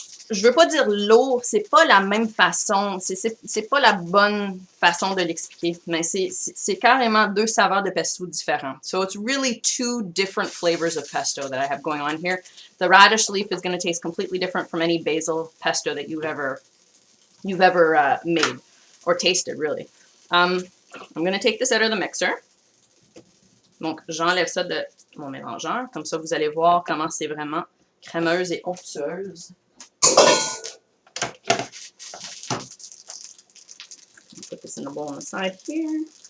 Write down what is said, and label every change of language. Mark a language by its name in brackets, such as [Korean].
[French] je veux pas dire lourd, c'est pas la même façon, c'est pas la bonne façon de l'expliquer, mais c'est carrément deux saveurs de pesto différents. [English] So it's really two different flavors of pesto that I have going on here. The radish leaf is going to taste completely different from any basil pesto that you've ever made or tasted, really. I'm going to take this out of the mixer. [French] Donc, j'enlève ça de mon mélangeur, comme ça vous allez voir comment c'est vraiment crémeuse et onctueuse. [English] Put this in the bowl on the side here.